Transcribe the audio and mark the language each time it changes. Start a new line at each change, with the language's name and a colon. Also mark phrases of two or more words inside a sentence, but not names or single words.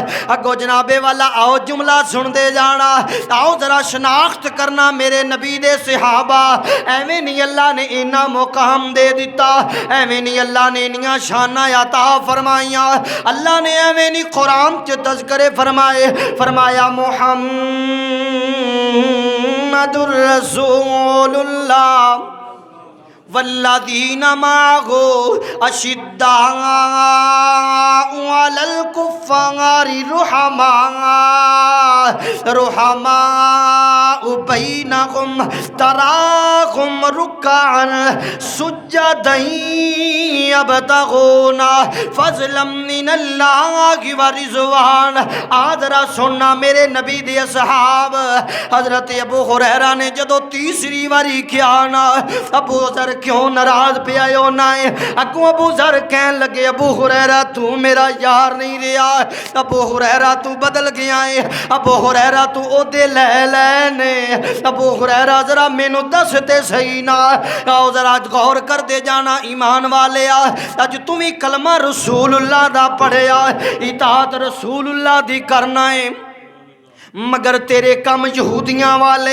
Punjabi: اگو جنابِ والا آؤ جملہ سن دے جانا، آؤ ذرا شناخت کرنا میرے نبی دے صحابہ. ایویں نہیں اللہ نے اینا مقام دے دتا، ایویں نہیں اللہ نے اینیاں شاناں عطا فرمائیاں، اللہ نے ایویں نہیں قرآن چ تذکرے فرمائے. فرمایا
Arabic: محمد رسول الله والذين معه أشداء على الكفار رحماء بينهم تراهم ركعا سجدا يبتغون فضلا من الله ورضوان.
Punjabi: آدرا سننا میرے نبی دے اصحاب. حضرت ابو ہریرہ نے جدوں تیسری واری کیا نا، ابو ذر کیوں ناراض پیا ہونا ہے? اگو ابو ذر کہن لگے، ابو ہریرہ تو میرا یار نہیں رہا، ابو ہریرہ تو بدل گیا ہے, ابو ہریرہ تو اودے لے لینے. ابو ہریرہ ذرا مینوں دس تے سہی نا، آؤ ذرا غور کر دے جانا ایمان والے. اج تو بھی کلمہ رسول اللہ دا پڑھیا، اطاعت رسول اللہ دی کرنا ہے، مگر تیرے کم یہودیاں والے.